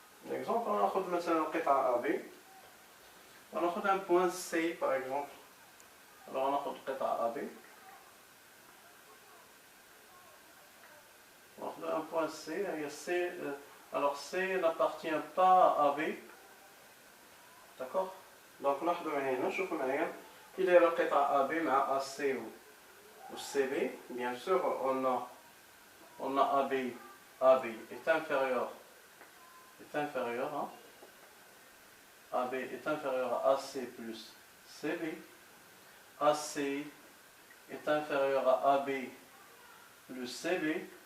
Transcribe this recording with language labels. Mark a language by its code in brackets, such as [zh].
[fr] Exemple, on a [ar] مثلا القطعة [fr] AB. On a un point C par exemple. Alors on a القطعة AB. On a un point C. Alors C n'appartient pas à B. D'accord? [ar] Donc نلاحظوا هنا شوفوا معايا كي دايره القطعة AB مع AC و CB. [fr] Bien sûr on a AB est inférieur hein? AB est inférieur à AC plus CB. AC est inférieur à AB plus CB.